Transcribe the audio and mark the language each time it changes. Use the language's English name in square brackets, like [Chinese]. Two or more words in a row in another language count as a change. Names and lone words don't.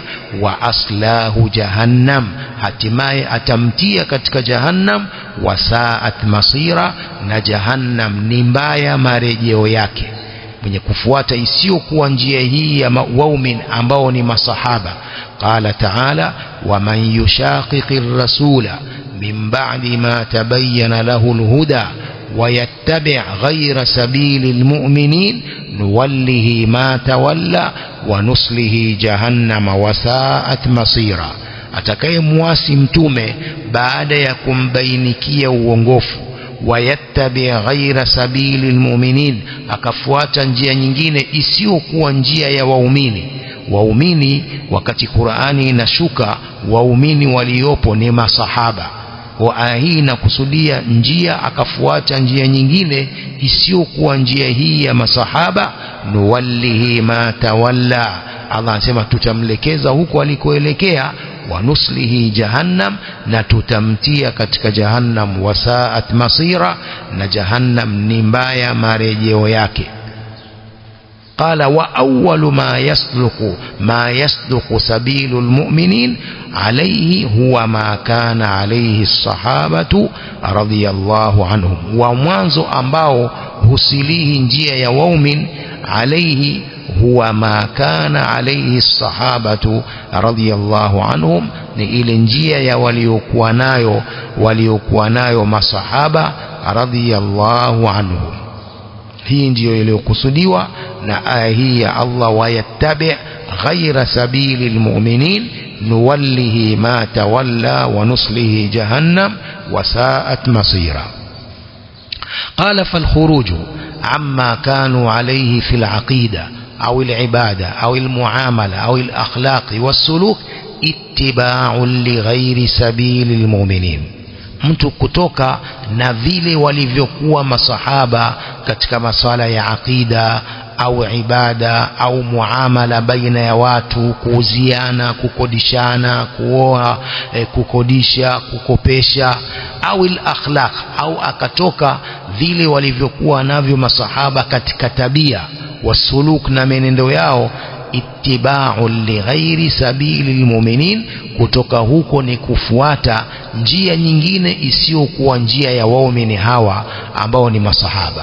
[Arabic] وأصله جهنم, [Swahili] hatimaye atamtia katika jahannam. [Arabic] وساءت مصيرا, [Swahili] na jahannam ni mbaya marejeo yake. Mwenye kufuata isiyokuwa njia hii ya waumin ambao ni masahaba. [Arabic] قال تعالى ومن يشاقق الرسول من بعد ما تبين له الهدى ويتبع غير سبيل المؤمنين نوله ما تولى ونصله جهنم وساءت مصيرا. [Swahili] Atakayemuasi mtume baada ya kumbainikia uongofu, [Arabic] ويتبع غير سبيل المؤمنين, [Swahili] akafuata njia nyingine isiyokuwa njia ya waumini. Wakati Qur'ani inashuka, waumini waliopo ni masahaba. Wa aya hii inakusudia njia, akafuata njia nyingine isiyokuwa njia hii ya masahaba, [Arabic] نوله ما تولى, [Swahili] Allah anasema tutamlekeza huko alikoelekea. [Arabic] ونصله جهنم, [Swahili] na tutamtia katika jahannam. [Arabic] وساءت مصيرا, [Swahili] na jahannam ni mbaya marejeo yake. [Arabic] قال وأول ما يصدق سبيل المؤمنين عليه هو ما كان عليه الصحابة رضي الله عنهم, [Swahili] wa mwanzo ambao husilihi njia ya waumin [Arabic] عليه هو ما كان عليه الصحابة رضي الله عنهم, [Swahili] ni ile njia ya waliokuwa nayo masahaba [Arabic] رضي الله عنهم. [Swahili] Hii ndiyo iliyokusudiwa na aya hii ya Allah, [Arabic] ويتبع غير سبيل المؤمنين نوله ما تولى ونصله جهنم وساءت مصيرا. قال فالخروج عما كانوا عليه في العقيدة أو العبادة أو المعاملة أو الأخلاق والسلوك اتباع لغير سبيل المؤمنين. [Swahili] mtu kutoka na vile walivyokuwa masahaba katika masuala ya aqida au ibada au muamala baina ya watu, kuuziana, kukodishana, kuoa, kukodisha, kukopesha, au al-akhlaq, au akatoka vile walivyokuwa navyo masahaba katika tabia wasuluk na menendo yao, [Arabic] اتباع لغير سبيل المؤمنين, [Swahili] kutoka huko ni kufuata njia nyingine isiyokuwa njia ya waumini hawa ambao ni masahaba.